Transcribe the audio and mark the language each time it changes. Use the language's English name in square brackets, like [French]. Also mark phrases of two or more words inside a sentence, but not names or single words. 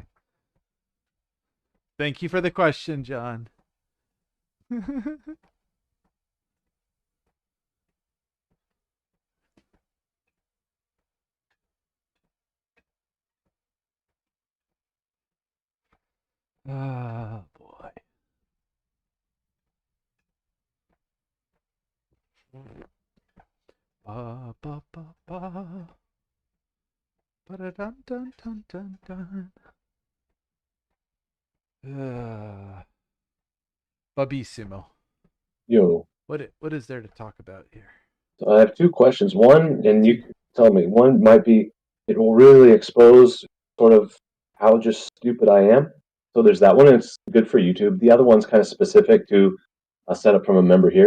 [English] Thank you for the question, John. Boy. Ba ba ba ba. Ba da dun dun dun dun dun. Babissimo. Yo. What is there to talk about here? So I have two questions. One, and you Two. can tell me, one might be it will really expose sort of how just stupid I am. So there's that one, and it's good for YouTube. The other one's kind of specific to a setup from a member here.